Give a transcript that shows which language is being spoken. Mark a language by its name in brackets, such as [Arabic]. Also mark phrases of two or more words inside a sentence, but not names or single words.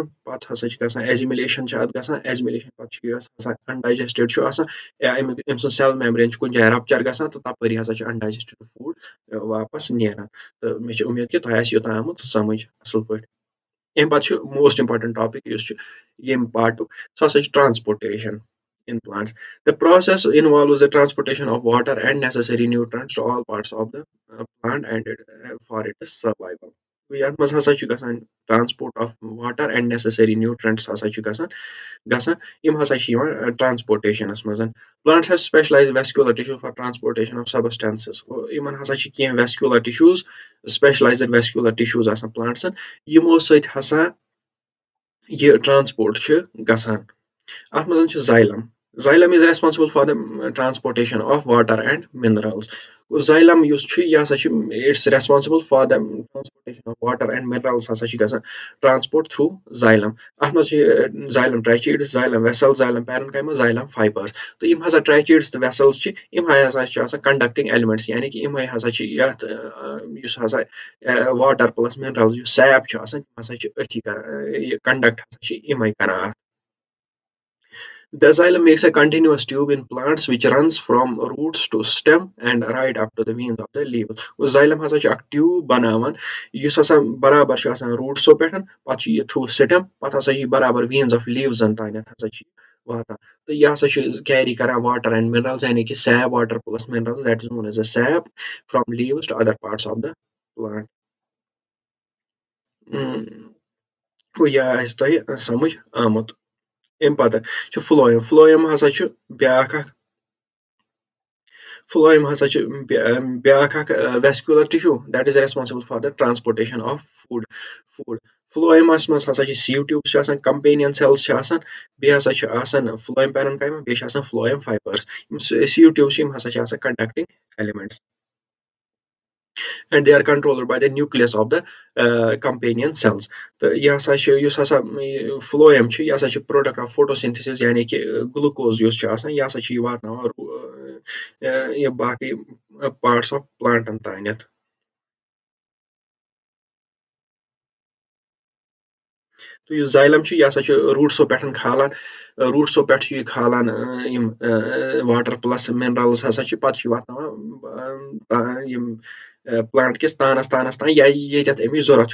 [Kashmiri] پَتہٕ ہسا چھُ گژھان ایزِمِلیشن چھِ اَتھ گژھان. ایزِمِلیشن پَتہٕ چھُ یہِ آسان اَنڈایجسٹِڈ چھُ آسان یا أمۍ سُنٛد [English] cell membrane [Kashmiri] چھُ کُنہِ جایہِ رپچر گژھان تہٕ تَپٲری ہسا چھُ [English] undigested food [Kashmiri] واپس نیران. تہٕ مےٚ چھِ اُمید کہِ تۄہہِ آسہِ یوٚتام آمُت سمجھ اَصٕل پٲٹھۍ. اَمہِ پَتہٕ چھُ [English] most important topic [Kashmiri] یُس چھُ ییٚمہِ پارٹُک سُہ ہسا چھُ ٹرانسپوٹیشن [English] in plants. The process involves the transportation of water and necessary nutrients to all parts of the plant and for its survival. [Kashmiri] یَتھ منٛز ہسا چھُ گژھان [English] transport of water and necessary nutrients [Kashmiri] ہسا چھُ گژھان یِم ہسا چھِ یِوان ٹرانسپوٹیشنس منٛز. [English] Plants have specialized vascular tissue for transportation of substances. [Kashmiri] یِمن ہسا چھِ کینٛہہ [English] vascular tissues, specialized vascular tissues [Kashmiri] آسان plantسن یِمو سۭتۍ ہسا یہِ ٹرانسپورٹ چھُ گژھان. اَتھ منٛز چھُ xylem. [English] Xylem is responsible for the transportation of water and minerals. Xylem [Kashmiri] یُس چھُ یہِ ہسا چھُ [English] it's responsible for the transportation of water and minerals [Kashmiri] ہسا چھِ گژھان [English] transport through xylem. [Kashmiri] اَتھ منٛز چھِ [English] xylem tracheates, xylem vessels, xylem parenchyma, xylem fibers. [Kashmiri] تہٕ یِم ہسا tracheates تہٕ vessels چھِ یِمے ہسا چھِ آسان [English] conducting elements [Kashmiri] یعنی کہِ یِمے ہسا چھِ یَتھ یُس ہسا [English] water plus minerals [Kashmiri] یُس سیپ چھُ آسان تِم ہسا چھِ أتھی کران یہِ conduct ہسا چھِ یِمے کران اَتھ. [English] The xylem makes a continuous tube in plants which runs from roots to stem and right up to the veins of the leaves. [Kashmiri] Xylem ہسا چھُ اکھ ٹیوٗب بناوان یُس ہسا برابر چھُ آسان روٗٹسو پٮ۪ٹھ پَتہٕ چھُ یہِ [English] through stem [Kashmiri] پَتہٕ ہسا چھِ یہِ برابر [English] veins of leaves [Kashmiri] تانٮ۪تھ ہسا چھِ واتان تہٕ یہِ ہسا چھُ کیری کران [English] water and minerals [Kashmiri] یعنی کہِ [English] sap water plus minerals that is known as a sap from leaves to other parts of the plant. [Kashmiri] گوٚو یہِ آسہِ تۄہہِ سمجھ آمُت. اَمہِ پَتہٕ چھُ فلویم. فلویم ہسا چھُ بیاکھ اکھ فلویم ہسا چھُ بیاکھ اکھ [English] vascular tissue that is responsible for the transportation of food. [Kashmiri] فلویمس منٛز ہسا چھِ [English] sieve tubes [Kashmiri] چھِ آسان, [English] companion cells [Kashmiri] چھِ آسان, بیٚیہِ ہسا چھِ آسان [English] phloem parenchyma, [Kashmiri] بیٚیہِ چھِ آسان [English] phloem fibres. یِم sieve tube [Kashmiri] چھِ یِم ہسا چھِ آسان [English] conducting elements and they are controlled by the nucleus of the companion cells. [Kashmiri] تہٕ یہِ ہسا چھُ یُس ہسا فلویم چھُ یہِ ہسا چھُ [English] product of photosynthesis [Kashmiri] یعنی کہِ گلوکوز یُس چھُ آسان یہِ ہسا چھُ یہِ واتناوان یہِ باقٕے [English] parts of plants [Kashmiri] تانٮ۪تھ. تہٕ یُس xylem چھُ یہِ ہسا چھُ روٗٹسو پٮ۪ٹھ کھالان, روٗٹسو پٮ۪ٹھ چھُ یہِ کھالان یِم [English] water plus minerals [Kashmiri] ہسا چھِ پَتہٕ چھُ یہِ واتناوان یِم پلانٹ کِس تانس تام یا ییٚتٮ۪تھ اَمِچ ضوٚرتھ چھِ.